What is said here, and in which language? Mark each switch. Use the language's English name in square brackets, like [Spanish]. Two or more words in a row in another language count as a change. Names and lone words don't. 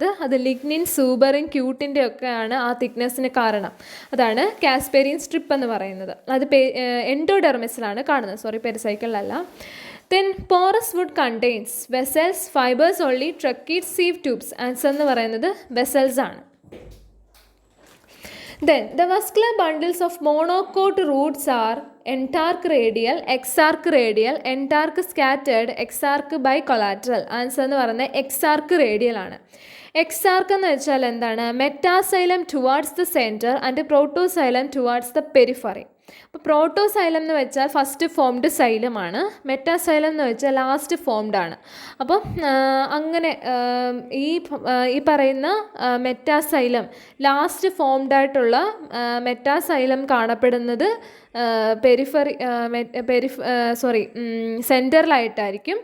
[Malayalam] അത് ലിഗ്നിൻ, സൂബറിൻ, ക്യൂട്ടിൻ്റെ ഒക്കെയാണ് ആ തിക്നെസ്സിന് കാരണം. അതാണ് [English] Casparian strip [Malayalam] എന്ന് പറയുന്നത്. അത് എൻഡോഡെർമിസിലാണ് കാണുന്നത്, പെരിസൈക്കിളിലല്ല. [English] Then porous wood contains vessels, fibres only, tracheid, sieve tubes. [Malayalam] ആൻസർ എന്ന് പറയുന്നത് വെസൽസ് ആണ്. [English] Then the vascular bundles of monocote roots are entarch radial, exarch radial, entarch scattered, exarch bicollateral. [Malayalam] ആൻസർ എന്ന് പറയുന്നത് [English] exarch radial [Malayalam] ആണ്. എക്സാർക്ക് എന്ന് വെച്ചാൽ എന്താണ്? [English] metaxylem towards the centre and protoxylem towards the periphery. [Malayalam] അപ്പോൾ പ്രോട്ടോസൈലം എന്ന് വെച്ചാൽ [English] first formed [Malayalam] സൈലമാണ്, മെറ്റാസൈലം എന്ന് വെച്ചാൽ [English] last formed [Malayalam] ആണ്. അപ്പം അങ്ങനെ ഈ പറയുന്ന മെറ്റാസൈലം, [English] last formed [Malayalam] ആയിട്ടുള്ള മെറ്റാസൈലം കാണപ്പെടുന്നത് സെൻറ്ററിലായിട്ടായിരിക്കും.